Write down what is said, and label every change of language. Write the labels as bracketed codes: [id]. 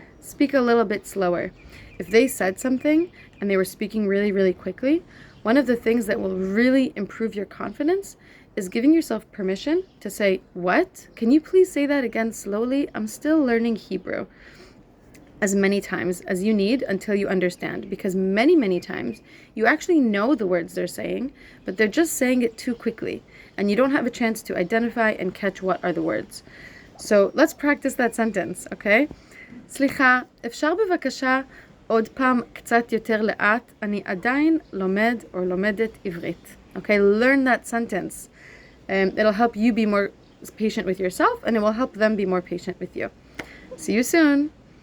[en] Speak a little bit slower. If they said something and they were speaking really, really quickly, one of the things that will really improve your confidence is giving yourself permission to say, "What? Can you please say that again slowly? I'm still learning Hebrew." as many times as you need until you understand, because many times you actually know the words they're saying, but they're just saying it too quickly, and you don't have a chance to identify and catch what are the words. So let's practice that sentence, okay? [he] סליחה, אפשר בבקשה עוד פעם קצת יותר לאט? אני עדיין לומד or לומדת עברית. [en] Okay, learn that sentence. It'll help you be more patient with yourself, and it will help them be more patient with you. See you soon.